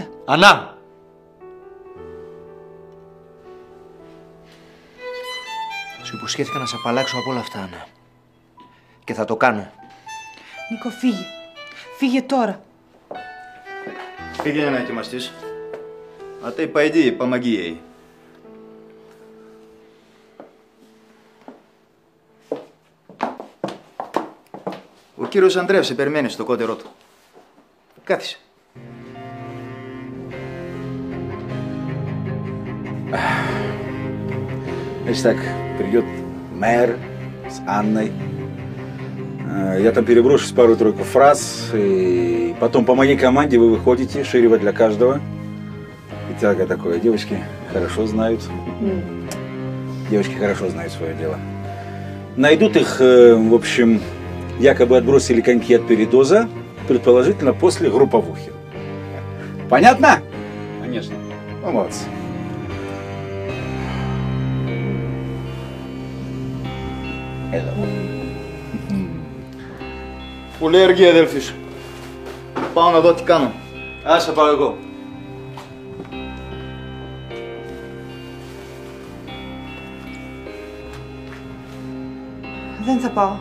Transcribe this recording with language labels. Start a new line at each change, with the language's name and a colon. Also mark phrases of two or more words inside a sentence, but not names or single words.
Greek: Ανά! Σου υποσχέθηκα να σε απαλλάξω από όλα αυτά, Άννα. Και θα το κάνω. Νίκο, φύγε. Φύγε τώρα. Πήγαινε να ετοιμαστείς.
Russian: А ты пойди, помоги ей.
Greek: Ο κύριος Ανδρέας σε περιμένει στο κότερό του. Κάθισε.
Russian: Значит так, придет мэр с Анной. Я там переброшусь пару-тройку фраз, и потом по моей команде вы выходите, ширево для каждого. И тяга такое. Девочки хорошо знают. Девочки хорошо знают свое дело. Найдут их, в общем, якобы отбросили коньки от передоза, предположительно после групповухи. Понятно? Конечно. Ну, молодцы.
Greek: Έλα. Που λέει αργή, αδέλφης. Πάω να δω τι κάνω. Άσε πάω εγώ. Δεν θα πάω.